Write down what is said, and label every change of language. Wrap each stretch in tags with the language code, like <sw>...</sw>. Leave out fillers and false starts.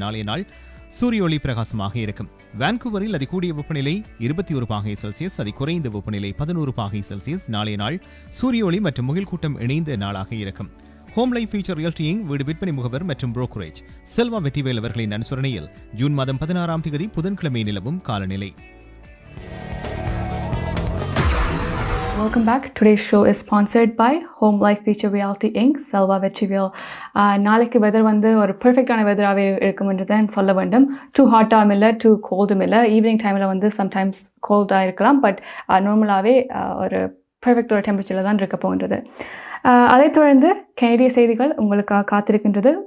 <ta>நாளைய நாள் சூரிய ஒளி பிரகாசமாக இருக்கும். வான்கூவரில் அதிகூடிய வெப்பநிலை 21 பாகை செல்சியஸ், அதிகுறைந்த வெப்பநிலை 11 பாகை செல்சியஸ். நாளைய நாள் சூரிய ஒளி மற்றும் முகில் கூட்டம் இணைந்த நாளாக இருக்கும். ஹோம் லைஃப் ஃபியூச்சர் ரியல்டியின் வீடு விற்பனை முகவர் மற்றும் புரோக்கரேஜ் செல்வா வெற்றிவேல் அவர்களின் அனுசரணையில் ஜூன் மாதம் 16ஆம் தேதி புதன்கிழமை நிலவும் காலநிலை.</ta> <en>Welcome back. Today's show is sponsored by Home Life Future Realty Inc. Selva Vetrivel.</en> <ta>நாளைக்கு வெதர் வந்து ஒரு பெர்ஃபெக்டான வெதராகவே இருக்கும்ன்றதை சொல்ல வேண்டும். டூ ஹாட்டாகவும் இல்லை, டூ கோல்டும் இல்லை. ஈவினிங் டைமில் வந்து சம்டைம்ஸ் கோல்டாக இருக்கலாம், பட் நார்மலாகவே ஒரு பெர்ஃபெக்ட் ஒரு டெம்பரேச்சரில் தான் இருக்க போகின்றது. அதைத் தொடர்ந்து கனேடிய செய்திகள் உங்களுக்காக காத்திருக்கின்றது.</ta>